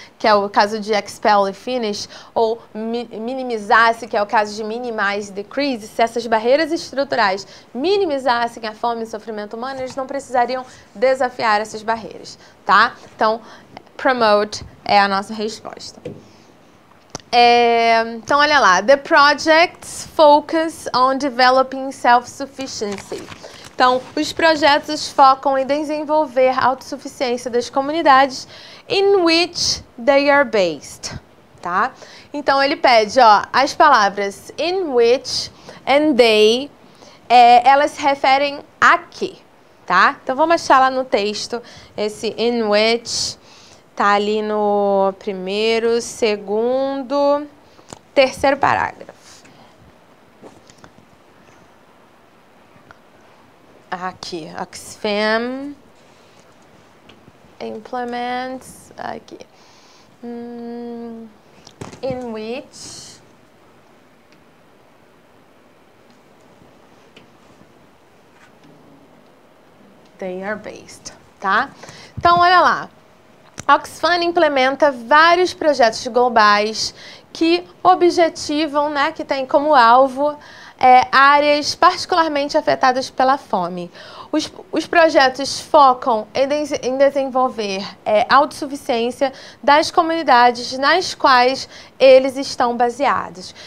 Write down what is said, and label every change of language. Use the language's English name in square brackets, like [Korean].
[Portuguese] Que é o caso de expel e finish, ou minimizasse, que é o caso de minimize e decrease, se essas barreiras estruturais minimizassem a fome e o sofrimento humano, eles não precisariam desafiar essas barreiras, tá? Então, promote é a nossa resposta. Então, olha lá. [English] The projects focus on developing self-sufficiency. [Portuguese] Então, os projetos focam em desenvolver a autossuficiência das comunidades [English] in which they are based, [Portuguese] tá? Então, ele pede, ó, as palavras in which and they, elas se referem a quê, tá? Então, vamos achar lá no texto esse in which, tá ali no primeiro, segundo, terceiro parágrafo. [English] Aqui, Oxfam implements, [Portuguese] aqui, [English] in which they are based, tá? [Portuguese] Então, olha lá. Oxfam implementa vários projetos globais que objetivam, né, que tem como alvo áreas particularmente afetadas pela fome. Os projetos focam em desenvolver autossuficiência das comunidades nas quais eles estão baseados.